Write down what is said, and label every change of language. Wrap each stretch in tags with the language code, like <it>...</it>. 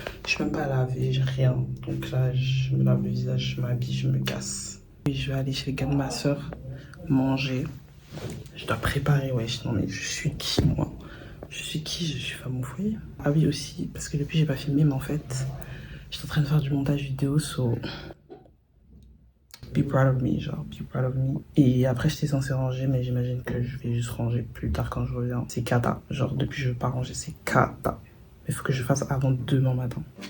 <fr>Je suis même pas lavé, j'ai rien. Donc là, je me lave le visage, je m'habille, je me casse. Et je vais aller chez les gars de ma soeur manger. Je dois préparer, wesh. Non mais je suis qui moi? Je suis qui? Je suis femme au foyer. Ah oui aussi, parce que depuis j'ai pas filmé, mais en fait, j'étais en train de faire du montage vidéo, so...</fr> <en>Be proud of me, genre, be proud of me.</en> <fr>Et après, j'étais censée ranger, mais j'imagine que je vais juste ranger plus tard quand je reviens. C'est cata. Genre, depuis que je veux pas ranger, c'est cata. Mais il faut que je fasse avant demain matin.</fr>